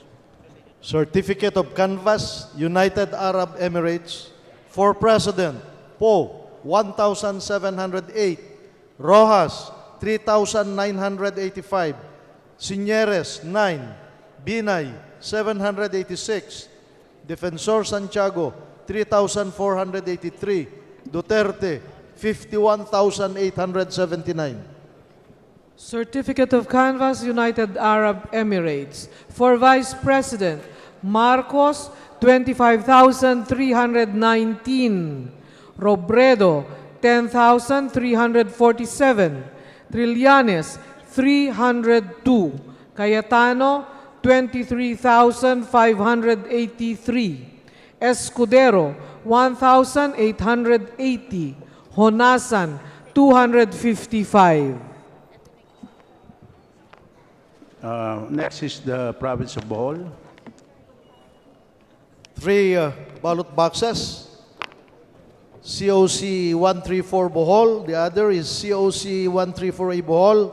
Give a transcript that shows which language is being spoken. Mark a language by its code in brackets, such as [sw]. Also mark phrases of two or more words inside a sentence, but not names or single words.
[en] Certificate of Canvass, United Arab Emirates, for President, Poe, 1,708, Rojas, 3,985, Signeres, 9, Binay, 786, Defensor Santiago, 3,483, Duterte, 51,879. Certificate of Canvass, United Arab Emirates. For Vice President, Marcos, 25,319. Robredo, 10,347. Trillanes, 302. Cayetano, 23,583. Escudero, 1,880. Honasan, 255. Next is the province of Bohol. 3 ballot boxes. COC 134 Bohol. The other is COC 134A Bohol.